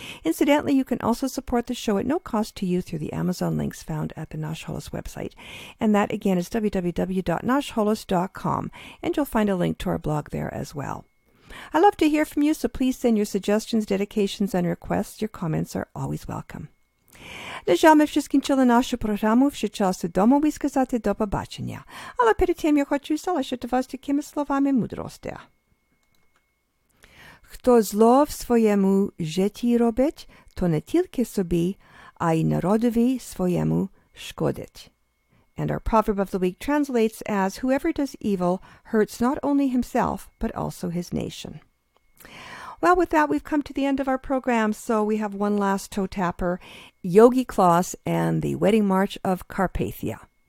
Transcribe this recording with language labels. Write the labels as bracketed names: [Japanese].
[English] Incidentally, you can also support the show at no cost to you through the Amazon links found at the Nash Holos website. And that, again, is www.nashholos.com. And you'll find a link to our blog there as well. I love to hear from you, so please send your suggestions, dedications, and requests. Your comments are always welcome. [Ukrainian] На жаль, ми вже скінчили нашу програму, вже час додому і сказати до побачення. Але перед тим я хочу залишити вас такими словами мудрості. Хто зло в своєму житті робить, то не тільки собі, а й народові своєму шкодить. [English] And our proverb of the week translates as, whoever does evil hurts not only himself, but also his nation. Well, with that, we've come to the end of our program, so we have one last toe tapper, Yogi Klaus and the Wedding March of Carpathia.